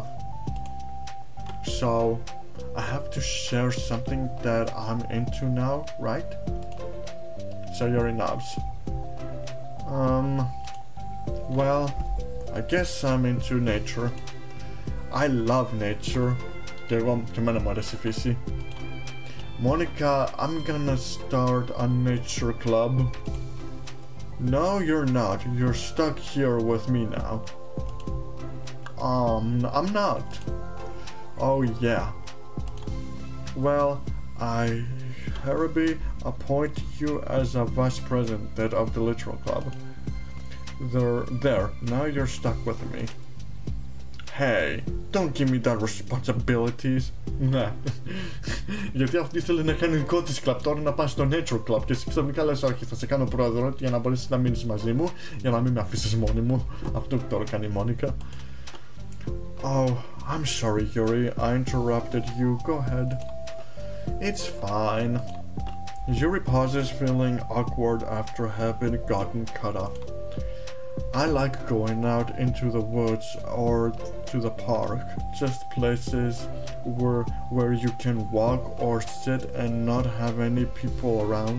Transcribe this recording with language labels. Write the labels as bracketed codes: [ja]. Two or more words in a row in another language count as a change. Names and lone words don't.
[en] So I have to share something that I'm into now, right? Sayori nods. Well, I guess I'm into nature. I love nature. [el] Και εμένα μου αρέσει η φύση. [en] Monica, I'm gonna start a nature club. No, you're not. You're stuck here with me now. I'm not. Oh yeah. Well, I hereby appoint you as a vice president of the literal club. There, now you're stuck with me. Hey, don't give me that responsibilities. [el] Ναι. Γιατί αυτή θέλει να κάνει δικό της κλαμπ τώρα, να πάει στο [en] nature club [el] και εσύ ξαφνικά λες όχι, θα σε κάνω πρόεδρο για να μπορέσεις να μείνεις μαζί μου, για να μην με αφήσεις μόνη μου. Αυτό που τώρα κάνει η Μόνικα. [en] Oh, I'm sorry Yuri, I interrupted you. Go ahead. It's fine. Yuri pauses, feeling awkward after having gotten cut off. I like going out into the woods or to the park, just places where you can walk or sit and not have any people around.